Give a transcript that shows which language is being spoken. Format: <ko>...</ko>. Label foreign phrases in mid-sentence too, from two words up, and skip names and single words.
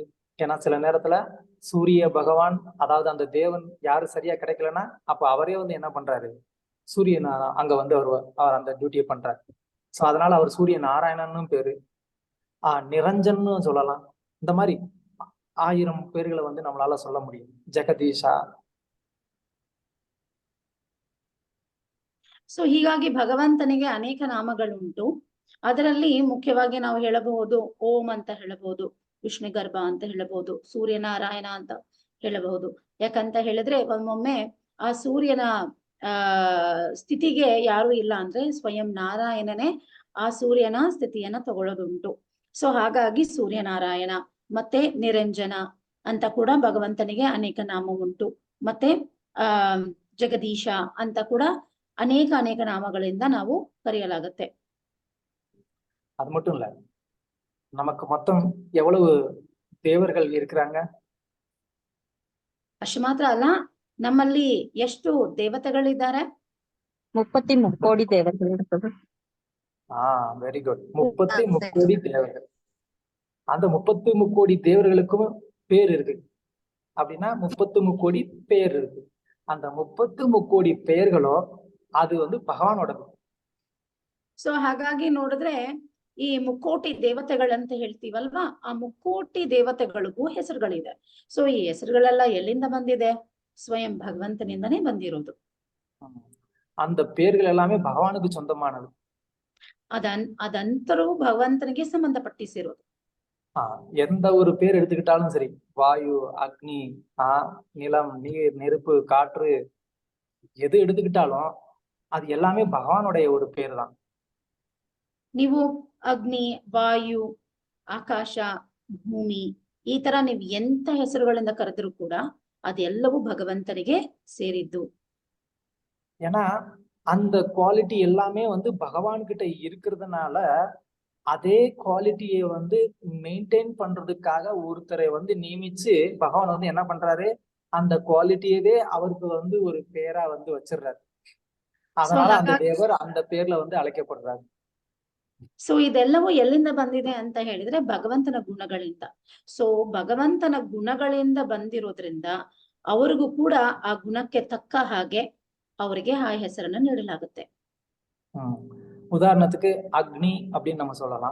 <ta>ஏன்னா சில நேரத்துல சூரிய பகவான், அதாவது அந்த தேவன் யாரு சரியா கிடைக்கலன்னா அப்ப அவரே வந்து என்ன பண்றாரு, சூரிய அங்க வந்து அவர் அந்த டியூட்டியை பண்றாரு. சோ அதனால அவர் சூரிய நாராயணன்னு பேரு. நிரஞ்சன்னு சொல்லலாம். இந்த மாதிரி 1000 பேர்களை வந்து நம்மளால சொல்ல முடியும். ஜெகதீஷா.</ta> <kn>ಸೊ ಹೀಗಾಗಿ ಭಗವಂತನಿಗೆ ಅನೇಕ ನಾಮಗಳುಂಟು. ಅದರಲ್ಲಿ ಮುಖ್ಯವಾಗಿ ನಾವು ಹೇಳಬಹುದು ಓಂ ಅಂತ ಹೇಳಬಹುದು, ವಿಷ್ಣುಗರ್ಭ ಅಂತ ಹೇಳಬಹುದು, ಸೂರ್ಯನಾರಾಯಣ ಅಂತ ಹೇಳಬಹುದು. ಯಾಕಂತ ಹೇಳಿದ್ರೆ ಒಮ್ಮೊಮ್ಮೆ ಆ ಸೂರ್ಯನ ಸ್ಥಿತಿಗೆ ಯಾರು ಇಲ್ಲ ಅಂದ್ರೆ ಸ್ವಯಂ ನಾರಾಯಣನೇ ಆ ಸೂರ್ಯನ ಸ್ಥಿತಿಯನ್ನ ತಗೊಳ್ಳೋದುಂಟು. ಸೊ ಹಾಗಾಗಿ ಸೂರ್ಯನಾರಾಯಣ ಮತ್ತೆ ನಿರಂಜನ ಅಂತ ಕೂಡ ಭಗವಂತನಿಗೆ ಅನೇಕ ನಾಮ ಉಂಟು. ಮತ್ತೆ ಜಗದೀಶ ಅಂತ ಕೂಡ ಅನೇಕ ನಾಮಗಳಿಂದ ನಾವು ಕರೆಯಲಾಗುತ್ತೆ.</kn> <ta>அது மட்டும் இல்ல, நமக்கு மொத்தம் எவ்வளவு தேவர்கள் இருக்கிறாங்க?</ta> <kn>ಅಷ್ಟು ಮಾತ್ರ ಅಲ್ಲ, ನಮ್ಮಲ್ಲಿ ಎಷ್ಟು ದೇವತೆಗಳಿದ್ದಾರೆ? 33 ಕೋಟಿ ದೇವತೆಗಳು ಇರ್ತದೆ.</kn> <ta>வெரி குட். 33 கோடி தேவர்கள். அந்த 33 கோடி தேவர்களுக்கும் பேர் இருக்கு. அப்படின்னா 33 கோடி பேர் இருக்கு. அந்த 33 கோடி பெயர்களோ ಅದು வந்து ಭಗವಾನೋಡದು.</ta> <kn>ಸೊ ಹಾಗಾಗಿ ನೋಡಿದ್ರೆ ಈ ಮುಕ್ಕೋಟಿ ದೇವತೆಗಳಂತ ಹೇಳ್ತೀವಲ್ವಾ, ಆ ಮುಕ್ಕೋಟಿ ದೇವತೆಗಳಿಗೂ ಹೆಸರುಗಳಿದೆ. ಸೊ ಈ ಹೆಸರುಗಳೆಲ್ಲ ಎಲ್ಲಿಂದ ಬಂದಿದೆ? ಸ್ವಯಂ ಭಗವಂತನಿಂದನೇ ಬಂದಿರೋದು.</kn> <ta>அந்த பேர்கள் எல்லாமே பகவானுக்கு சொந்தமானது.</ta> <kn>ಅದಂತರೂ ಭಗವಂತನಿಗೆ ಸಂಬಂಧಪಟ್ಟಿಸಿರೋದು.</kn> <ta>எந்த ஒரு பேர் எடுத்துக்கிட்டாலும் சரி, வாயு, அக்னி, நிலம், நீர், நெருப்பு, காற்று, எது எடுத்துக்கிட்டாலும் அது எல்லாமே பகவானுடைய ஒரு பேர் தான்.</ta> <kn>ನೀವು ಅಗ್ನಿ, ವಾಯು, ಆಕಾಶ, ಭೂಮಿ ಈ ತರ ನೀವು ಎಂತ ಹೆಸರುಗಳಿಂದ ಕರೆದ್ರು ಕೂಡ ಅದೆಲ್ಲವೂ ಭಗವಂತನಿಗೆ ಸೇರಿದ್ದು.</kn> <ta>ஏன்னா அந்த குவாலிட்டி எல்லாமே வந்து பகவான் கிட்ட இருக்கிறதுனால அதே குவாலிட்டியை வந்து மெயின்டைன் பண்றதுக்காக ஒருத்தரை வந்து நியமிச்சு பகவான் வந்து என்ன பண்றாரு, அந்த குவாலிட்டியவே அவருக்கு வந்து ஒரு பேரா வந்து வச்சிடுறாரு. அதனால அந்த தேவர் அந்த பேர்ல வந்து அழைக்கப்படுறாரு.</ta> <kn>ಸೊ ಇದೆಲ್ಲವೂ ಎಲ್ಲಿಂದ ಬಂದಿದೆ ಅಂತ ಹೇಳಿದ್ರೆ ಭಗವಂತನ ಗುಣಗಳಿಂದ. ಸೊ ಭಗವಂತನ ಗುಣಗಳಿಂದ ಬಂದಿರೋದ್ರಿಂದ ಅವ್ರಿಗೂ ಕೂಡ ಆ ಗುಣಕ್ಕೆ ತಕ್ಕ ಹಾಗೆ ಅವರಿಗೆ ಆ ಹೆಸರನ್ನು ನೀಡಲಾಗುತ್ತೆ.</kn> <ta>உதாரணத்துக்கு அக்னி அப்படின்னு நம்ம சொல்லலாம்.</ta>